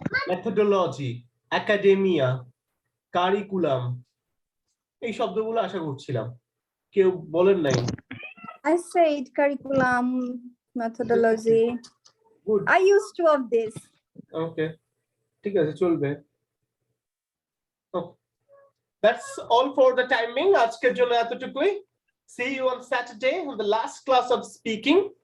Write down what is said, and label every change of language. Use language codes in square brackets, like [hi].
[bn] Methodology, academia, curriculum, এই শব্দগুলো আশা করছিলাম কেউ বলেন নাই। [en] I said curriculum, methodology. Good. I used two of this. [bn] Okay, ঠিক আছে চলবে। [en] That's all for the timing. [bn] আজকের জন্য এতটুকুই। [en] See you on Saturday on the last class of speaking.